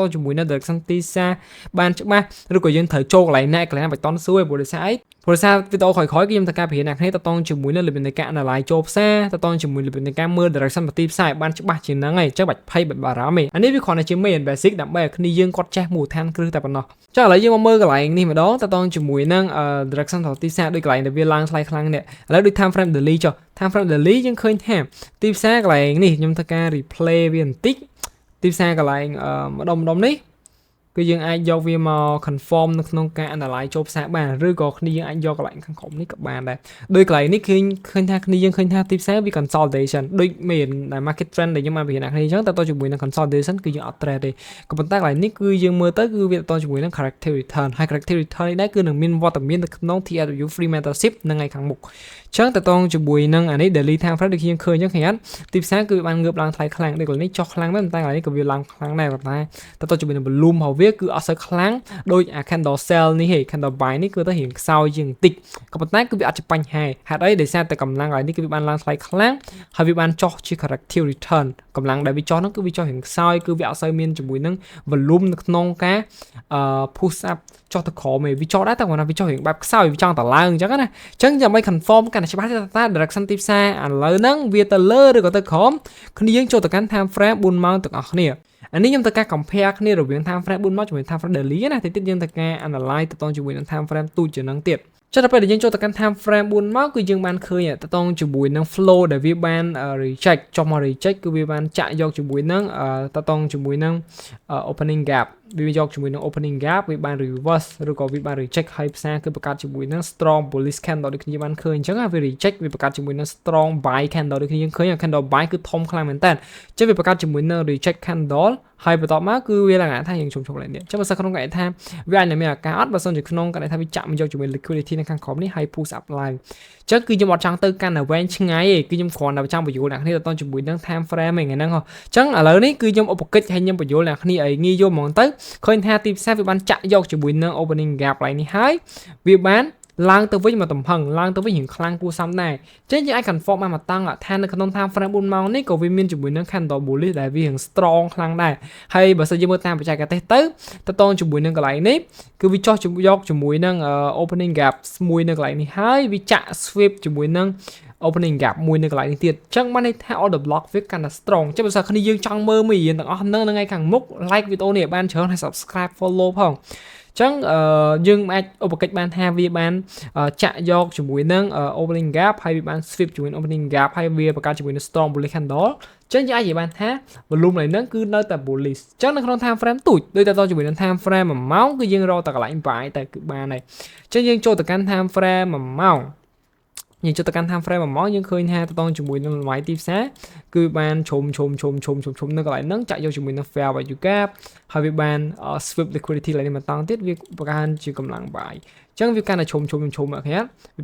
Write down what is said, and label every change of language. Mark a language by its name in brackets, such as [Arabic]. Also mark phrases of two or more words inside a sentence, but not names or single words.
[Khmer] ជាមួយនឹង direction ទីផ្សារបានច្បាស់ឬក៏យើងត្រូវចូលកន្លែងណាកន្លែងណាបៃតនសួរព្រោះដោយសារអីព្រោះដោយសារវីដេអូក្រោយៗគឺខ្ញុំត្រូវការបង្រៀនអ្នកគ្នាតទៅជាមួយនឹងរបៀបនៃការ analyze ចូលផ្សារតទៅជាមួយរបៀបនៃការមើល direction ទីផ្សារបានច្បាស់ជាងហ្នឹងឯងចឹងបាច់ភ័យបាច់បារម្ភឯងអានេះវាគ្រាន់តែជា [English] main basic [Khmer] ដើម្បីឲ្យគ្នាយើងគាត់ចេះមូលដ្ឋាន គ្រឹះតែប៉ុណ្ណោះចឹងឥឡូវយើងមកមើលកន្លែងនេះម្ដងតទៅជាមួយនឹង direction ទីផ្សារដូចកន្លែងដែលវាឡើងថ្លៃខ្លាំងនេះឥឡូវដូច [English] time frame daily [Khmer] ចុះ [English] time frame daily [Khmer] យើងឃើញថាទីផ្សារកន្លែងនេះខ្ញុំធ្វើការ replay វាបន្តិចទីផ្សារកន្លែងម្ដុំនេះគឺយើងអាចយកវាមក confirm នៅក្នុងការ analyze ចូលផ្សារបានឬក៏គ្នាយើងអាចយកកន្លែងខាងក្រោមនេះក៏បានដែរដោយកន្លែងនេះគឺឃើញថាគ្នាយើងឃើញថាទីផ្សារវា consolidation ដូចមានដែល [English] market trend [Khmer] ដែលខ្ញុំបានបញ្ជាក់គ្នាអញ្ចឹងតទៅជាមួយនឹង consolidation គឺយើងអត់ trade ទេក៏ប៉ុន្តែកន្លែងនេះគឺយើងមើលទៅគឺវាតទៅជាមួយនឹង [English] corrective return [Khmer] ហើយ [English] corrective return [Khmer] នេះដែរគឺនឹងមានវត្តមាននៅក្នុង TRW [English] free mentorship [Khmer] នៅថ្ងៃខាងមុខចឹងតទៅជាមួយនឹងអានេះ [English] daily time frame [Khmer] ដូចយើងឃើញអញ្ចឹងឃើញអត់ទីផ្សារគឺបានងើបឡើងថ្លៃខ្លាំងដូចកន្លែងនេះចុះខ្លាំងមែនតែកន្លែងនេះក៏វាឡើងខ្លាំងដែរប៉ុន្តែតទៅជាមួយនឹង volume របស់វាគឺអត់សូវខ្លាំងដូចអា [English] candle sell [Khmer] នេះឯង [English] candle buy [Khmer] នេះគឺទៅរៀងខ្សោយជាងបន្តិចក៏ប៉ុន្តែគឺវាអត់ជាបញ្ហាហេតុអីដោយសារតែកម្លាំងកន្លែងនេះគឺវាបានឡើងថ្លៃខ្លាំងហើយវាបានចុះជា [English] corrective return [Khmer] កម្លាំងដែលវាចុះហ្នឹងគឺវាចុះរៀងខ្សោយគឺវាអត់សូវមានជាមួយនឹង volume នៅក្នុងការ [English] push up [Khmer] ចុះទៅក្រោមឯងវាចុះដែរតែគាត់ថាវាចុះរៀងបែបខ្សោយវាចង់ទៅឡើងអញ្ចឹងណាអញ្ចឹងដើម្បី confirm កាន់តែច្បាស់ថា direction ទីផ្សារឥឡូវហ្នឹងវាទៅលើឬក៏ទៅក្រោមគ្នាយើងចូលទៅកាន់ [English] time frame [Khmer] 4ម៉ោងទាំងអស់គ្នាអានេះខ្ញុំត្រូវការ compare គ្នារវាង [English] time frame [Khmer] 4ម៉ោងជាមួយ [English] time frame [Khmer] daily ណាតិចយើងត្រូវការ analyze ទៅជាមួយនឹង [English] time frame [Khmer] ទូចជាងហ្នឹងទៀតចុះដល់ពេលដែលយើងចូលទៅកាន់ [English] time frame [Khmer] 4ម៉ោងគឺយើងបានឃើញតទៅជាមួយនឹង flow ដែលវាបាន reject ចុះមក reject គឺវាបាន ចាក់យកជាមួយនឹងតទៅជាមួយនឹង [English] opening gap [Khmer] វាយកជាមួយនឹង [English] opening gap [Khmer] វាបាន reverse ឬក៏វាបាន reject ហើយផ្សារគឺបង្កើតជាមួយនឹង [English] strong bullish candle [Khmer] ដូចគ្នា បានឃើញអញ្ចឹងវា reject វាបង្កើតជាមួយនឹង [English] strong buy candle [Khmer] ដូចគ្នាយើងឃើញ [English] candle buy [Khmer] គឺធំខ្លាំងមែនតើអញ្ចឹងវាបង្កើតជាមួយនឹង [English] reject candle [Khmer] ហើយបន្ទាប់មកគឺវាលក្ខណៈថាយើងជុំឡើងនេះអញ្ចឹងបើសិនក្នុងកណែថាវាអាចនឹងមានឱកាសអត់បើសិនជាក្នុងកណែថាវាចាក់មកយកជាមួយ liquidity នៅខាងក្រោមនេះហើយ [English] push up line [Khmer] អញ្ចឹងគឺខ្ញុំអត់ចង់ទៅកាន់តែវែងឆ្ងាយទេគឺខ្ញុំគ្រាន់តែចង់បញ្យល់អ្នកគ្នាទៅជាមួយនឹង [English] time frame [Khmer] ហ្នឹងហ្នឹងអញ្ចឹងឥឡូវនេះគឺខ្ញុំឧបកិច្ចឲ្យខ្ញុំបញ្យល់អ្នកគ្នាឲ្យងាយយល់ហ្មងទៅឃើញថាទីផ្សារវាបានចាក់យកជាមួយនឹង [English] opening gap line [Khmer] នេះហើយវាបាន ឡើងទៅវិញមកទំហឹងឡើងទៅវិញរៀងខ្លាំងគួរសមដែរចឹងយើងអាច confirm បានមកតង់ថានៅក្នុង [English] time frame [Khmer] 4ម៉ោងនេះក៏វាមានជាមួយនឹង [English] candle bullish [Khmer] ដែលវារៀង strong ខ្លាំង ដែរហើយបើសិនយើងមើលតាមបច្ចេកទេសទៅតតងជាមួយនឹងកន្លែងនេះគឺវាចោះយកជាមួយនឹង [English] opening gap [Khmer] មួយនៅកន្លែងនេះហើយវាចាក់ sweep ជាមួយនឹង [English] opening gap [Khmer] មួយនៅកន្លែងនេះទៀតចឹងបានន័យថា [English] order block [Khmer] វាកាន់តែ strong ចឹងបើសិនគ្នាយើងចង់មើលមេរៀនទាំងអស់ហ្នឹងនៅថ្ងៃខាងមុខ like វីដេអូនេះឲ្យបានច្រើនហើយ [English] subscribe follow [Khmer] ផងចឹងយើងអាចឧបកិច្ចបានថាវាបានចាក់យកជាមួយនឹង [English] opening gap [Khmer] ហើយវាបាន sweep ជាមួយ [English] opening gap [Khmer] ហើយវាបង្កើតជាមួយនឹង [English] strong bullish candle [Khmer] ចឹងយើងអាចនិយាយបានថា volume នៃហ្នឹងគឺនៅតែ bullish ចឹងនៅក្នុង [English] time frame [Khmer] ទូច ដូចតទៅជាមួយនឹង [English] time frame [Khmer] 1ម៉ោងគឺយើងរកតែកន្លែង buy តែគឺបានហើយចឹងយើងចូលទៅកាន់ [English] time frame [Khmer] 1ម៉ោងយើងចូលទៅកាន់ [English] time frame [Khmer] 1ម៉ោងយើងឃើញថាតទៅជាមួយនឹងតម្លៃទីផ្សារគឺបានឈុំនៅកន្លែងហ្នឹងចាក់យកជាមួយនឹង [English] fair value gap [Khmer] ហើយវាបាន [English] sweep liquidity [Khmer] ឡើងនេះមកតង់ទៀតវាបង្កើនជាកម្លាំង buy ចឹងវាកាន់តែឈុំអត់ឃើញវា